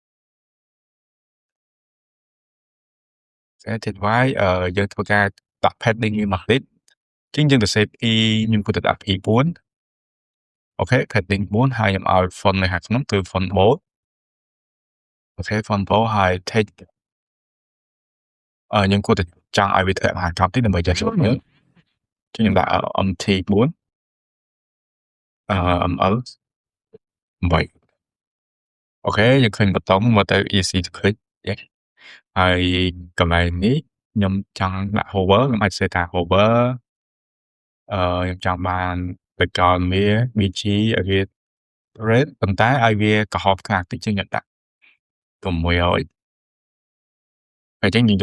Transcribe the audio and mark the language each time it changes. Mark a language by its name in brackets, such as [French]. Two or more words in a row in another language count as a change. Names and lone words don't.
[Khmer] text Y យើងធ្វើការដាក់ padding វាមកតិចអញ្ចឹងយើងទៅ save P ខ្ញុំគួរតែដាក់ P4 អូខេ padding 4ហើយខ្ញុំឲ្យ font នៅខាងក្នុងគឺ [English] font bold [Khmer] អូខេ [English] font bold [Khmer] ហើយ text ខ្ញុំគួរតែចង់ឲ្យវាធ្លាក់ខាងក្រោមតិចដើម្បីចេះស្រួលមើលខ្ញុំដាក់ MT4 ML 8 អូខេយើងឃើញប៊ូតុងមកទៅ [English] easy to click [Khmer] ហើយកន្លែងនេះខ្ញុំចង់ដាក់ hover ខ្ញុំអាចសេថា hover ខ្ញុំចង់បាន background វា BG ឲ្យវា red ប៉ុន្តែឲ្យវាក្រហមខ្លាំងតិចជាងខ្ញុំដាក់600ហើយអញ្ចឹងយើងយក